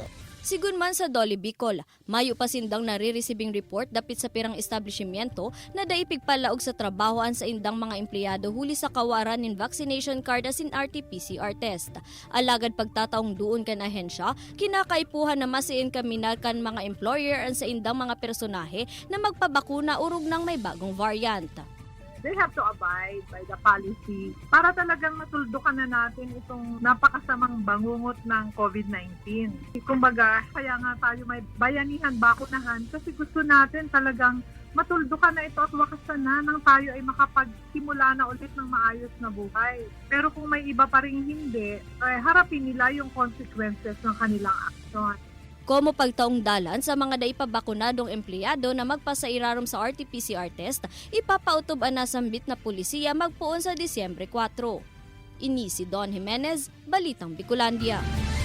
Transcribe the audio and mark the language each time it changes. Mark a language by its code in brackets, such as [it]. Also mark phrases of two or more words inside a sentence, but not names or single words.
[bik] Sigun man sa Dolly Bicol, mayo pa sindang nare- [en] receiving report [bik] dapit sa pirang establishmento na daipigpalaog sa trabahoan sa indang mga empleyado huli sa kawaran nin [en] vaccination card [bik] asin [en] RT-PCR test. [bik] Alagad pagtataong duon kan ahensya, kinakaipuhan na masiin kaminal kan mga employer ang sa indang mga personahe na magpabakuna urog ng may bagong variant. [en] They have to abide by the policy [tl] para talagang matuldukan na natin itong napakasamang bangungot ng COVID-19. Kumbaga, kaya nga tayo may bayanihan, bakunahan kasi gusto natin talagang matuldukan na ito at wakasan na nang tayo ay makapagsimula na ulit ng maayos na buhay. Pero kung may iba pa rin hindi, harapin nila yung consequences ng kanilang aksyon. [bik] Komo pagtaong dalan sa mga daipabakunadong empleyado na magpasairarom sa [en] RT-PCR test, [bik] ipapautob ang nasambit na pulisiya magpuon sa Disyembre 4. Ini si Don Jimenez, Balitang Bicolandia.